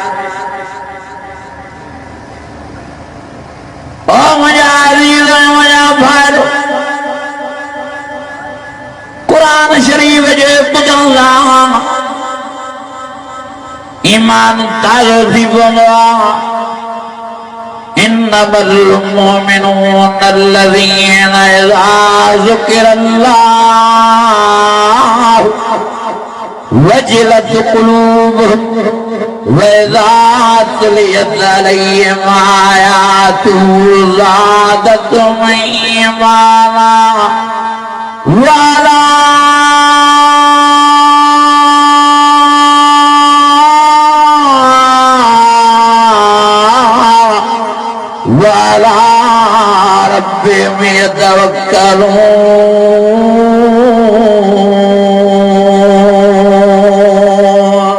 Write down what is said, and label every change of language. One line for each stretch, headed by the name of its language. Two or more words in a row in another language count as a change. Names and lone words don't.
Sindhi: ओ मुंहिंजा अज़ीज़, मुंहिंजा भाइर, कुरान शरीफ जे ॿुधण सां ईमान ताज़ो थी पवंदो आहे।
Arabic: إنما المؤمنون الذين إذا ذكر الله وجلت قلوبهم وإذا تليت عليهم آياته زادتهم إيمانا وعلى ربهم يتوكلون.